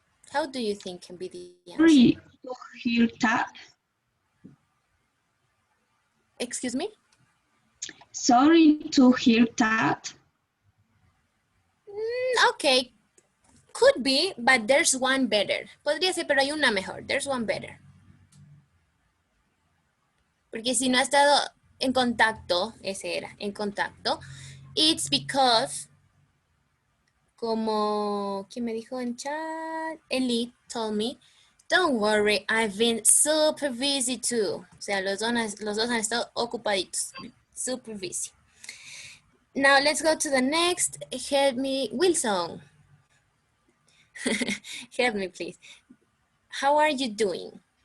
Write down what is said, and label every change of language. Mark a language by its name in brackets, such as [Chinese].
[English] How do you think can be the answer? Sorry to hear that. Excuse me? Sorry to hear that. Okay, could be, but there's one better. [Spanish] Podría ser, pero hay una mejor. [English] There's one better. [Spanish] Porque si no ha estado en contacto, ese era, en contacto, [English] it's because, [Spanish] como, ¿quién me dijo en chat? [English] Eli told me, don't worry, I've been super busy too. [Spanish] O sea, los dos han estado ocupaditos, [English] super busy. Now let's go to the next. Help me, Wilson. Help me, please. How are you doing?